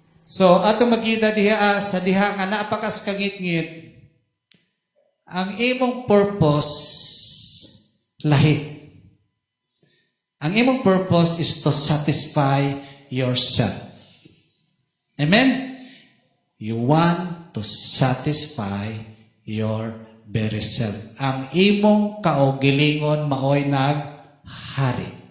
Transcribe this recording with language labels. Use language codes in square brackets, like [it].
[ceb] So, ato makita diha sa diha nga napakas kangit-ngit, ang imong purpose, lahi. Ang imong [en] purpose is to satisfy yourself. Amen? You want to satisfy your very self. [ceb] Ang imong kaugilingon maoy naghari.